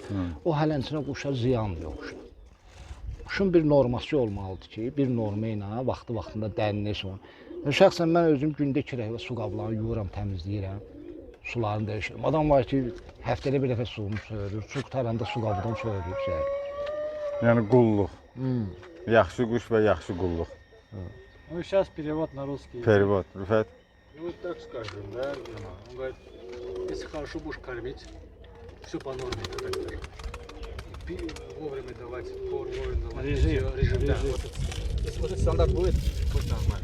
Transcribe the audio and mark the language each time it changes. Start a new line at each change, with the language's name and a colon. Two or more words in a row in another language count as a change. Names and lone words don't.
Azerbaijani: O hələnçinə quşa ziyandır o quşa. Quşun bir norması olmalıdır ki, bir norma ilə vaxtında dənini son. Şəxsən mən özüm gündə 2 dəfə su qablarını yuyuram, təmizləyirəm. Sularını dəyişirəm. Adam var ki, həftədə bir dəfə suyunu söyürür, su qutaranda su qabından söyürür. Yəni qulluq. Yaxşı quş və yaxşı qulluq.
Russian: Ну, сейчас перевод на русский.
Azerbaijani: Perivot, Rüfət.
Russian: Ну, так скажем, да, Герман? Он говорит, если хорошо будешь кормить, все по норме, как так скажем. Вовремя давать, вовремя давать. Режим. всё, режим, да. Режим. Если вот этот стандарт будет нормально.